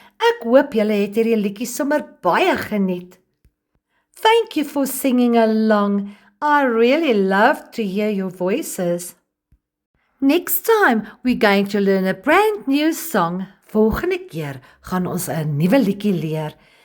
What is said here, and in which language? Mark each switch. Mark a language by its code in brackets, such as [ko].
[af] Ek hoop julle het hierdie liedjie sommer baie geniet. [en] Thank you for singing along. I really love to hear your voices. Next time, we're going to learn a brand new song. [af] Volgende keer gaan ons 'n nuwe liedjie leer.